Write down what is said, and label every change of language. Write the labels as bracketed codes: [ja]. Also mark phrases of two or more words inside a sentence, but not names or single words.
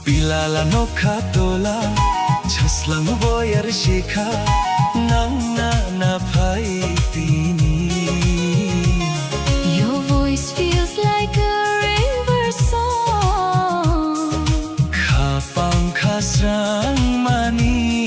[trp] Bilala no katola Chaslang boyar shikha Nangna na paitini [en] Your voice feels like a river song [trp] Kapang kasrang mani